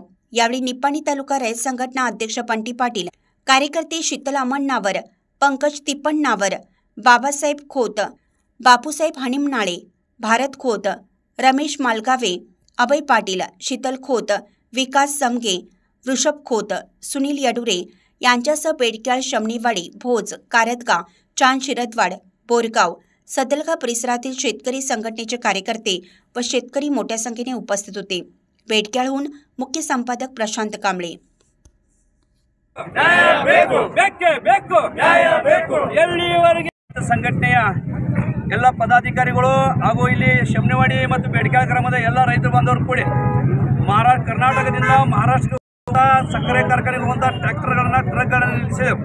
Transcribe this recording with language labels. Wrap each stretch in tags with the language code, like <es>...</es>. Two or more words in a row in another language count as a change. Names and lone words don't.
<mr>यावेळी निपाणी तालुका रयत संघटना अध्यक्ष पंटी पाटील, कार्यकर्ते शीतल अमण्णावर, पंकज तिप्पण्णावर, बाबासाहेब खोत, बापूसाहेब हनिमनाळे, भारत खोत, रमेश मालगावे, अभय पाटील, शीतल खोत, विकास समगे, वृषभ खोत, सुनील यडुरे यांच्यासह पेडक्याळ शमनेवाडी, भोज, कारदगा, चांद शिरदवाड, बोरगाव, सदलगा परिसरातील शेतकरी संघटनेचे कार्यकर्ते व शेतकरी मोठ्या संख्येने उपस्थित होते। पेडक्याळहून मुख्य संपादक प्रशांत कांबळे।</mr> <kn>ಸಂಘಟನೆಯ ಎಲ್ಲ ಪದಾಧಿಕಾರಿಗಳು ಹಾಗೂ ಇಲ್ಲಿ ಶಮನೆವಾಡಿ ಮತ್ತು ಬೇಡಿಕೆ ಗ್ರಾಮದ ಎಲ್ಲ ರೈತರು ಬಂದವರು ಕೂಡಿ ಕರ್ನಾಟಕದಿಂದ ಮಹಾರಾಷ್ಟ್ರಕ್ಕೆ ಸಕ್ಕರೆ ಕಾರ್ಖಾನೆಗೆ ಹೋಗುವಂಥ ಟ್ರ್ಯಾಕ್ಟರ್ಗಳನ್ನು, ಟ್ರಕ್ಗಳನ್ನು ನಿಲ್ಲಿಸಿದೆವು।</kn>